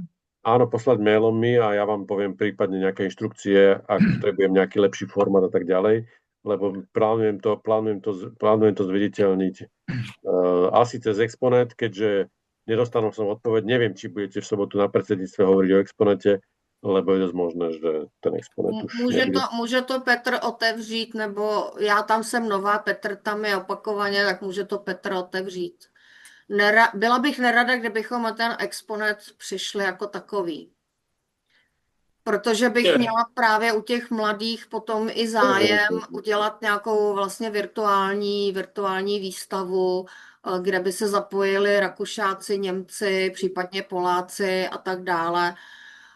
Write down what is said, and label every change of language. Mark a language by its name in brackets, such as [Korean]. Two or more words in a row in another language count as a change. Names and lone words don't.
[Slovak] Áno, poslať mailom mi a ja vám poviem prípadne nejaké inštrukcie, ak potrebujem nejaký lepší formát a tak ďalej, lebo plánujem to zviditeľniť asi cez Exponet, keďže nedostanul som odpoveď. Neviem, či budete v sobotu na predsedníctve hovoriť o Exponete, lebo je dosť možné, že ten Exponet už [Czech] Může to Petr otevřít, nebo já tam jsem nová, Petr tam je opakovaně, tak může to Petr otevřít. Byla bych nerada, kdybychom na ten Exponet přišli jako takový. Protože bych měla právě u těch mladých potom i zájem udělat nějakou vlastně virtuální výstavu, kde by se zapojili Rakušáci, Němci, případně Poláci a tak dále.